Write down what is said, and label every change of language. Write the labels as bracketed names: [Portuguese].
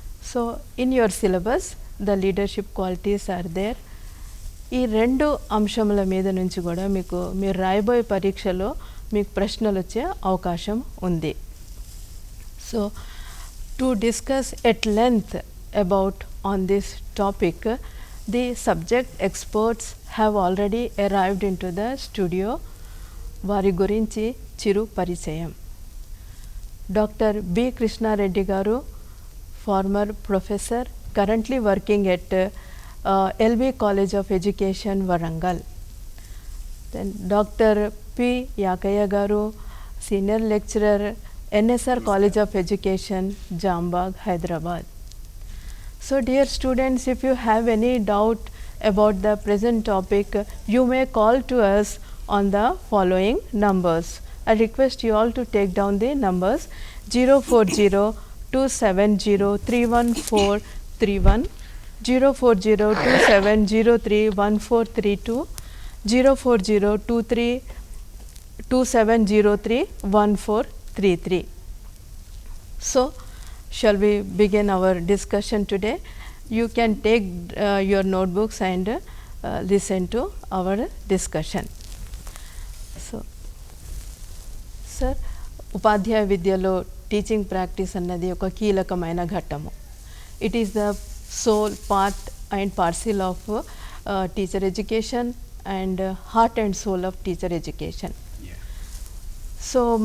[English] So, in your syllabus, the leadership qualities are there. [Telugu] ఈ 2 అంశముల మీద నుంచి కూడా మీరు రాయబోయే పరీక్షలో మీకు ప్రశ్నలు వచ్చే అవకాశం ఉంది. [English] So to discuss at length about on this topic, the subject experts have already arrived in to the studio. [Telugu] వారి గురించి చిరు పరిచయం. [English] Doctor B Krishna Reddy garu, former professor, currently working at LB College of Education, Warangal. Then Dr. P. Yakaya Garu, Senior Lecturer, NSR College of Education, Jambag, Hyderabad. So dear students, if you have any doubt about the present topic, you may call to us on the following numbers. I request you all to take down the numbers 040-270-31431, 040-2703-1432, 040-2703-1433. So, shall we begin our discussion today? You can take your notebooks and listen to our discussion. So, sir, [Telugu] ఉపాధ్యాయ విద్యలో teaching practice అన్నది ఒక కీలకమైన ఘట్టము. [English] It is the sole part and parcel of teacher education and heart and soul of teacher education. Yeah. So